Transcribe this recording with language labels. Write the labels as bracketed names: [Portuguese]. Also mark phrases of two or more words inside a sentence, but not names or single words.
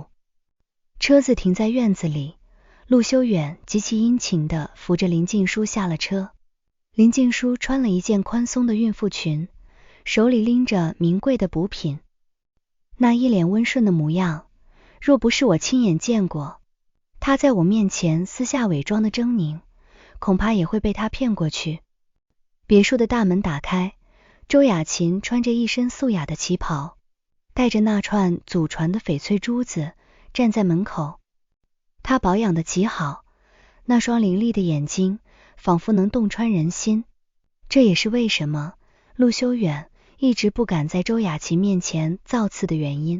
[Chinese] 車子停在院子裡，陸修遠極其殷勤地扶着林靜書下了車。林靜書穿了一件寬鬆的孕婦裙，手裡拎着名貴的補品，那一臉溫順的模樣，若不是我親眼見過她在我面前私下偽裝的狰狞，恐怕也會被她騙過去。別墅的大門打開，周雅琴穿着一身素雅的旗袍，帶着那串祖傳的翡翠珠子站在門口。她保養得極好，那雙凌厲的眼睛仿佛能洞穿人心，這也是為什麼陸修遠一直不敢在周雅琴面前造次的原因。